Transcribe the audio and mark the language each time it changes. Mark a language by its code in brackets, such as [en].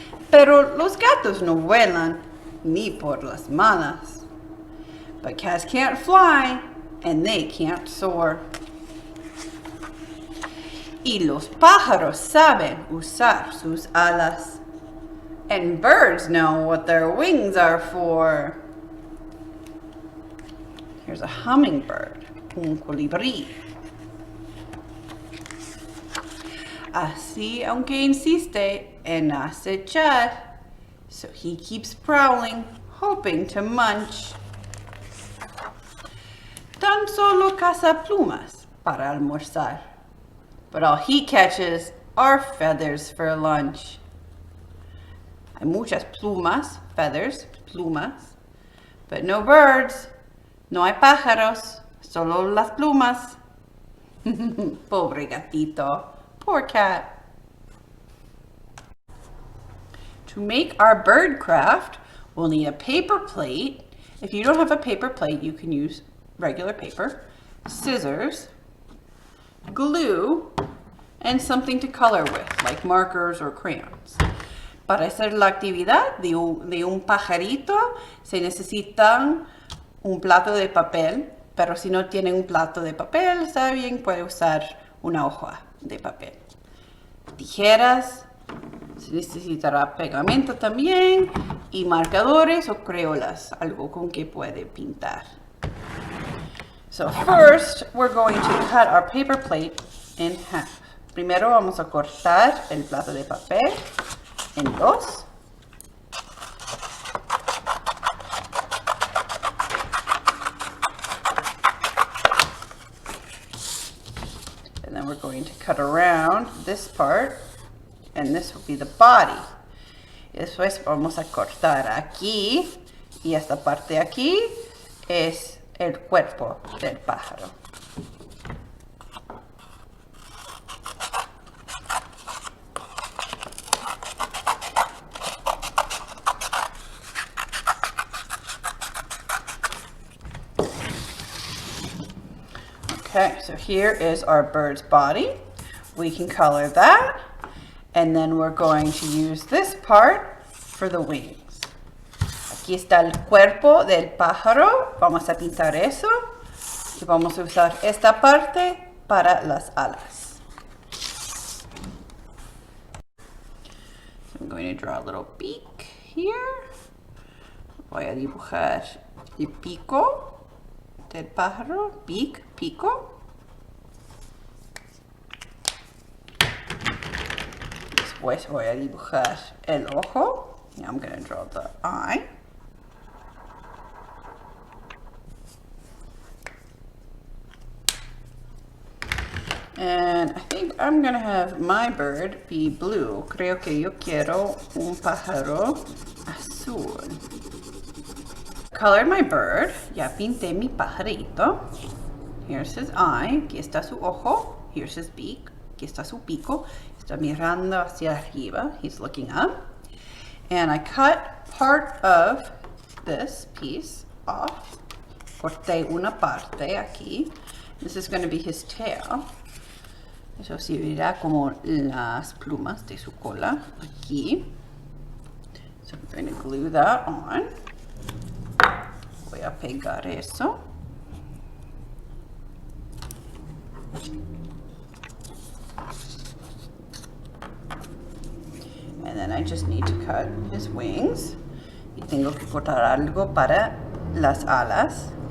[es] Pero los gatos no vuelan, ni por las malas. [en] But cats can't fly, and they can't soar. [es] Y los pájaros saben usar sus alas. [en] And birds know what their wings are for. Here's a hummingbird, [es] un colibrí. Así, aunque insiste en acechar, [en] so he keeps prowling, hoping to munch. [es] Tan solo caza plumas para almorzar. [en] But all he catches are feathers for lunch. [es] Hay muchas plumas, feathers, plumas, [en] but no birds. [es] No hay pájaros, solo las plumas. Pobre gatito, [en] poor cat. To make our bird craft, we'll need a paper plate. If you don't have a paper plate, you can use regular paper, scissors, glue, and something to color with, like markers or crayons. [es] Para hacer la actividad de un pajarito, se necesitan un plato de papel, pero si no tienen un plato de papel, está bien, puede usar una hoja de papel. Tijeras, se necesitará pegamento también, y marcadores o crayolas, algo con que puede pintar. [en] So first, we're going to cut our paper plate in half. [es] Primero vamos a cortar el plato de papel en dos. [en] And then we're going to cut around this part, and this will be the body. [es] Y después vamos a cortar aquí, y esta parte de aquí es el cuerpo del pájaro. [en] Okay, so here is our bird's body. We can color that. And then we're going to use this part for the wings. [es] Aquí está el cuerpo del pájaro. Vamos a pintar eso. Y vamos a usar esta parte para las alas. [en] So I'm going to draw a little beak here. [es] Voy a dibujar el pico del pájaro. [en] Beak, pico. [es] Después voy a dibujar el ojo. [en] I'm going to draw the eye. And I think I'm going to have my bird be blue. [es] Creo que yo quiero un pájaro azul. [en] Colored my bird. [es] Ya pinté mi pajarito. [en] Here's his eye. [es] Aquí está su ojo. [en] Here's his beak. [es] Aquí está su pico. Está mirando hacia arriba. [en] He's looking up. And I cut part of this piece off. [es] Corté una parte aquí. [en] This is going to be his tail. [es] Eso servirá como las plumas de su cola aquí. [en] So I'm going to glue that on. [es] Voy a pegar eso. [en] And then I just need to cut his wings. [es] Y tengo que cortar algo para las alas.